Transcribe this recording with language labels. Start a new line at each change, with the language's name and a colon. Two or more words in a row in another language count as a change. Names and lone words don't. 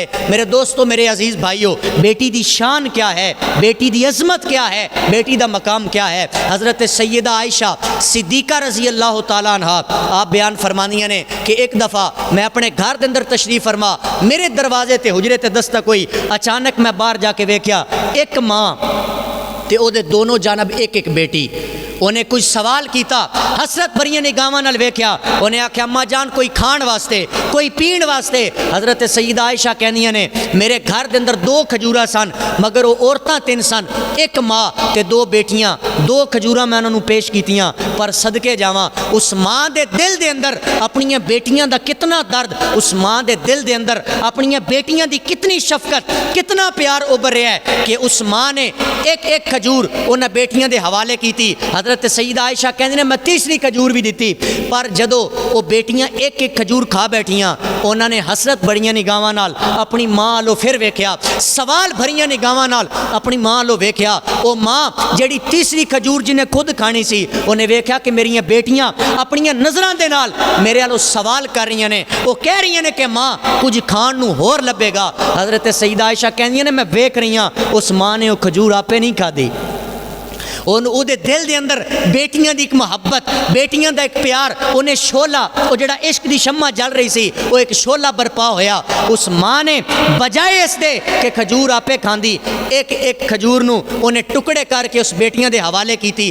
Punjabi: میرے دوستو، میرے عزیز بھائیو، بیٹی دی شان کیا ہے، بیٹی دی عظمت کیا ہے، بیٹی دا مقام کیا ہے؟ حضرت سیدہ عائشہ صدیقہ رضی اللہ تعالیٰ عنہ آپ بیان فرمانیاں نے کہ ایک دفعہ میں اپنے گھر دے اندر تشریف فرما، میرے دروازے تے حجرے تے دستک ہوئی، اچانک میں باہر جا کے ویکھیا ایک ماں تے او دے دونوں جانب ایک ایک بیٹی، انہیں کچھ سوال کیتا، حسرت بھریاں نگاہاں نال ویکھیا، انہیں آکھیا اماں جان کوئی کھان واسطے کوئی پین واسطے؟ حضرت سیدہ عائشہ کہندیاں نے میرے گھر دے اندر 2 کھجوراں سن، مگر وہ عورتاں 3 سن، ایک ماں تے 2 بیٹیاں، 2 کھجوراں میں انہاں نوں پیش کیتیاں، پر صدقے جاواں اس ماں دے دل دے اندر اپنیاں بیٹیاں دا کتنا درد، اس ماں دے دل دے اندر اپنیاں بیٹیاں دی کتنی شفقت، کتنا پیار ابھر رہا ہے کہ اس ماں نے ایک ایک کھجور انہاں بیٹیاں دے حوالے کیتی۔ حضرت سیدہ عائشہ کہندے نے میں تیسری کھجور بھی دیتی، پر جدو وہ بیٹیاں ایک ایک کھجور کھا بیٹھیاں، انہاں نے حسرت بڑیاں نگاہاں نال اپنی ماں لو پھر ویکھیا، سوال بھریاں نگاہاں نال اپنی ماں لو ویکھیا۔ وہ ماں جڑی تیسری کھجور جنہیں خود کھانی سی، انہیں ویکھیا کہ میری بیٹیاں اپنی نظراں دے نال میرے والوں سوال کر رہی نے، وہ کہہ رہی نے کہ ماں کچھ کھان نو ہور لبے گا۔ حضرت سیدہ عائشہ کہندی نے میں ویکھ رہی ہاں اس ماں نے وہ کھجور آپے نہیں کھادی، او دے دل دے اندر بیٹیاں دی ایک محبت، بیٹیاں دا ایک پیار، انہیں شولہ وہ جڑا عشق دی شمع جل رہی سی، وہ ایک شولہ برپا ہویا۔ اس ماں نے بجائے اس دے کہ کھجور آپے کھاندی، ایک ایک کھجور نو انہیں ٹکڑے کر کے اس بیٹیاں دے حوالے کیتی۔